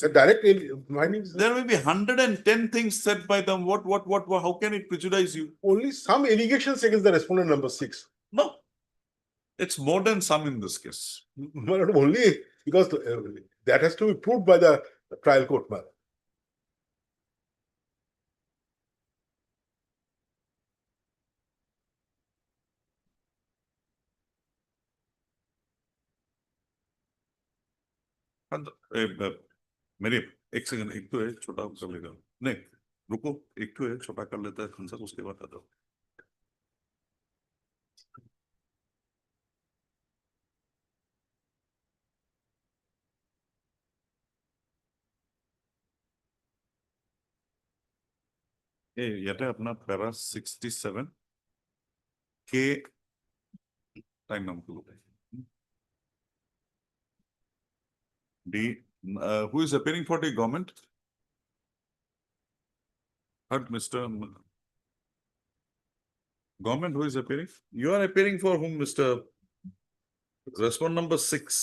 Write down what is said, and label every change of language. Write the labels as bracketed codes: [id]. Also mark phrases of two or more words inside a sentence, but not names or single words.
[en] a direct findings. there may be 110 things said by them what how can it prejudice you Only some allegations against the respondent number 6. no it's more than some in this case My lord, only because that has to be proved by the trial court, my lord. [hi] मेरे एक सेकंड एक तो है छोटा कर लेगा नहीं रुको एक तो है छोटा कर लेता है खंसक उसके बाद आता हूँ [as] ইয়াতে আপোনাৰ প্যাৰা 67 কে টাইম নামটো [en] the who is appearing for the government Mr. Government who is appearing you are appearing for whom Mr. Respondent number 6